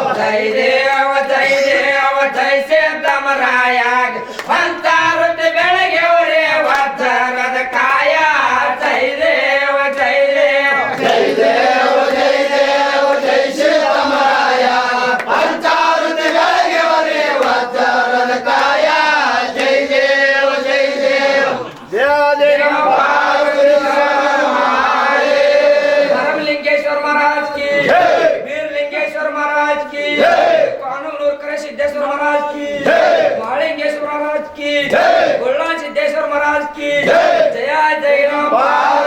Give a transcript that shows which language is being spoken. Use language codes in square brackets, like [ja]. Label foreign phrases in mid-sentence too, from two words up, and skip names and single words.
[kn] ಜೈ ದೇವ ಜೈ ದೇವ ಜೈ ಸಿದ್ದಮರಾಯ ಪಂಚಾರುತಿ ಬೆಳಗ್ಯವರೇ ವಜ್ರದ ಕಾಯ ಜೈ ದೇವ ಜೈ ದೇವ ಜೈ ದೇವ ಜೈ ದೇವ ಜೈ ಸಿದ್ದಮರಾಯ ಪಂಚಾರುತಿ ಬೆಳಗ್ಯವರೇ ವಜ್ರದ ಕಾಯ ಜೈ ದೇವ ಜೈ ದೇವ ಜಯ ಜಯ [hi] धर्मलिंगेश्वर महाराज की जय। वीरलिंगेश्वर महाराज की जय। कानूनूर करे सिद्धेश्वर महाराज की जय। मालिंगेश्वर महाराज की जय। गुल्ला सिद्धेश्वर महाराज की जय। जय जय राम।